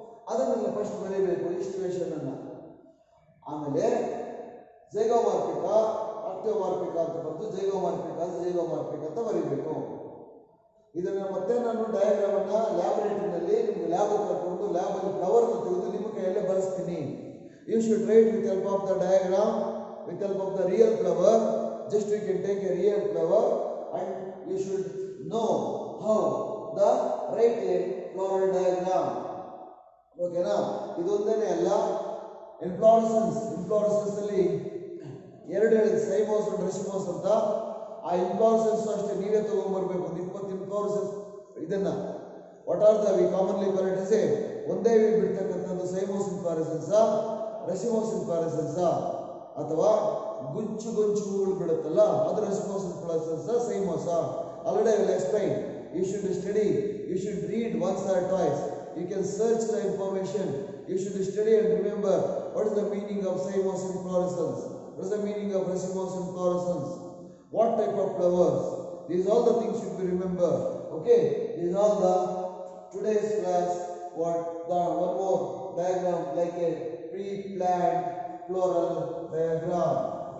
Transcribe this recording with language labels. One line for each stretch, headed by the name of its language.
Kannada: ಅದನ್ನೆಲ್ಲ ಫಸ್ಟ್ ಬರೀಬೇಕು ಈಸ್ಟಿವೇಷನ್ ಅನ್ನ. ಆಮೇಲೆ ಝೈಗೋಮಾರ್ಫಿಕ, ಆಕ್ಟಿಯೋಮಾರ್ಫಿಕ ಅಂತ ಬಂದು ಝೈಗೋಮಾರ್ಫಿಕ ಅಂತ ಬರೀಬೇಕು. ಇದನ್ನ ಮತ್ತೆ ನಾನು ಡಯಾಗ್ರಾಮ್ ಅನ್ನ ಲ್ಯಾಬೊರೇಟರಿನಲ್ಲಿ ನಿಮ್ಗೆ ಲ್ಯಾಬ್ ಕರ್ಕೊಂಡು ಲ್ಯಾಬಲ್ಲಿ ಫ್ಲವರ್ ತೆಗೆದು ನಿಮ್ಮ ಕೈಯಲ್ಲೇ ಬರೆಸ್ತೀನಿ.
English: You should write with help of the diagram, with help of the real flower. Just you can take a real flower and you should know how the write a floral diagram. Okay na?
Kannada: ಇದೊಂದೇನೆ ಅಲ್ಲ, inflorescence ಅಲ್ಲಿ ಎರಡು ಹೇಳಿದೆ, ಸೈಮೋಸ್ and ರೆಸಿಮೋಸ್ ಅಂತ. ಆ inflorescence ಅಷ್ಟೇ ನೀವೇ ತಗೊಂಡ್ಬರ್ಬೇಕು. ಒಂದು 20 inflorescence ಇದನ್ನ
English: what are the we commonly call it as
Kannada: ಒಂದೇ ಬಿಡ್ತಕ್ಕಂಥದ್ದು ಸೈಮೋಸ್ ಇನ್ಫ್ಲೋರೆಸೆನ್ಸ್, ರೆಸಿಮೋಸ್ ಇನ್ಫ್ಲೋರೆಸೆನ್ಸ್, ಅಥವಾ ಗುಂಚು ಹೂಗಳು ಬಿಡುತ್ತಲ್ಲ ಅದು ರೆಸಿಮೋಸ್ inflorescence, ಸೈಮೋಸ.
English: Already I will explain. You should study, you should read once or twice. You can search the information. You should study and remember what is the meaning of cymose inflorescence, what is the meaning of racemose inflorescence, what type of flowers. These all the things should be remembered. Okay, these all the today's class. What the one more diagram like a pre-planned floral diagram.